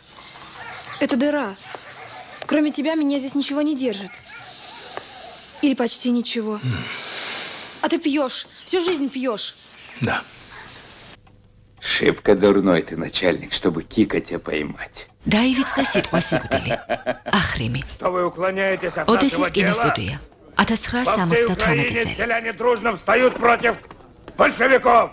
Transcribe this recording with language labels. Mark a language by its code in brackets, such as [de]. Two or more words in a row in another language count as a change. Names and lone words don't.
[ru] Это дыра. Кроме тебя меня здесь ничего не держит. Или почти ничего. А ты пьешь. Всю жизнь пьешь. Да. Шибко дурной ты начальник, чтобы Кика тебя поймать. [ka] დაივიწყა სიტყვა სიკვდილი. ახრიმი. [ru] Что вы уклоняетесь от [ka] ოდესის [ru] нашего дела? [ka] კინოსტუდია. 1978 წელი. [ru] Селяне дружно встают против большевиков.